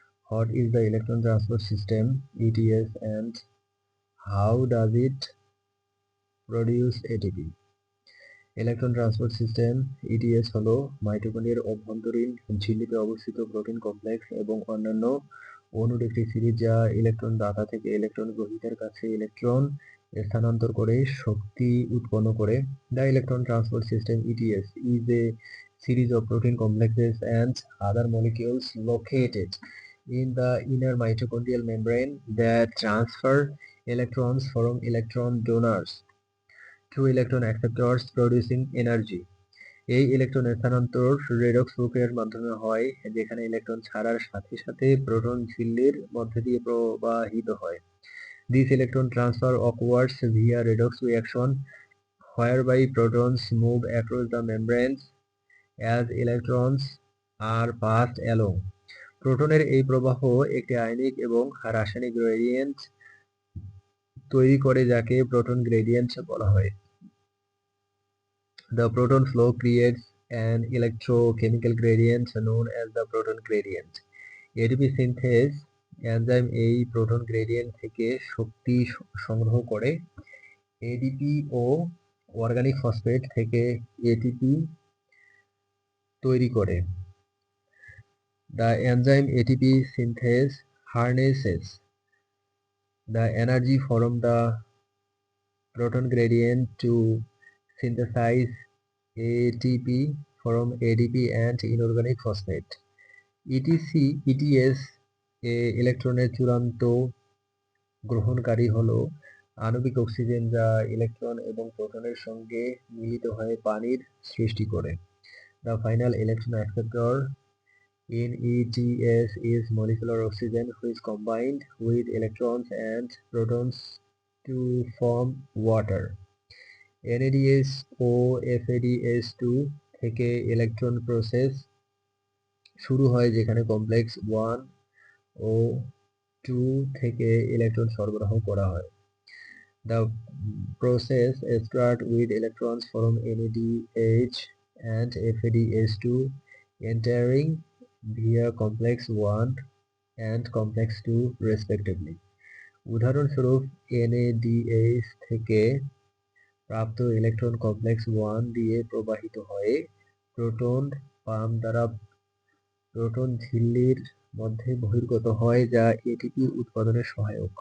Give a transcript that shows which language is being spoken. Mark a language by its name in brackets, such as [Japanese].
[English] What is the electron transport system ETS and how does it produce ATP? [Bangla] Electron transport system ETS হলো মাইটোকন্ড্রিয়ার অভ্যন্তরীণ ঝিল্লিতে অবস্থিত protein complex এবং অন্যান্য অণুর একটি সিরিজ যা ইলেকট্রন দাতা থেকে ইলেকট্রন গ্রহীতার কাছে ইলেকট্রন স্থানান্তর করে শক্তি উৎপন্ন করে। [English] The electron transport system ETS is a series of protein complexes and other molecules located in the inner mitochondrial membrane that transfer electrons from electron donors to electron acceptors producing energy. [Bangla] এই electron স্থানান্তর redox প্রক্রিয়ার মাধ্যমে হয়, যেখানে electron ছাড়ার সাথে সাথে proton ঝিল্লির মধ্য দিয়ে প্রবাহিত হয়। [English] This electron transfer occurs via redox reaction, whereby protons move across the membranes as electrons are passed along. [Bangla] প্রোটনের এই প্রবাহ একটি আয়নিক এবং রাসায়নিক গ্রেডিয়েন্ট তৈরি করে, যাকে প্রোটন গ্রেডিয়েন্ট বলা হয়। [English] The proton flow creates an electrochemical gradient known as the proton gradient. [Bangla] ATP synthase enzyme এই প্রোটন গ্রেডিয়েন্ট থেকে শক্তি সংগ্রহ করে এডিপি ও অর্গানিক ফসফেট থেকে এটিপি তৈরি করে। [English] The enzyme ATP synthase harnesses the energy from the proton gradient to synthesize ATP from ADP and inorganic phosphate. [Bangla] ETS এ ইলেকট্রনের চূড়ান্ত গ্রহণকারী হলো আণবিক অক্সিজেন, যা ইলেকট্রন এবং প্রোটনের সঙ্গে মিলিত হয়ে পানির সৃষ্টি করে। [English] The final electron acceptor in ETS is molecular oxygen, which combined with electrons and protons to form water. [Bangla] NADH O FADH2 থেকে ইলেকট্রন প্রসেস শুরু হয়, যেখানে কমপ্লেক্স 1 ও 2 থেকে ইলেকট্রন সরবরাহ করা হয়। [English] The process starts with electrons from NADH and FADH2 entering via complex 1 and complex 2 respectively. [Bangla] উদাহরণস্বরূপ NADH থেকে প্রাপ্ত ইলেকট্রন কমপ্লেক্স 1 দিয়ে প্রবাহিত হয়ে প্রোটন পাম্প দ্বারা প্রোটন ঝিল্লির মধ্যে বহির্গত হয়, যা এটিপি উৎপাদনে সহায়ক।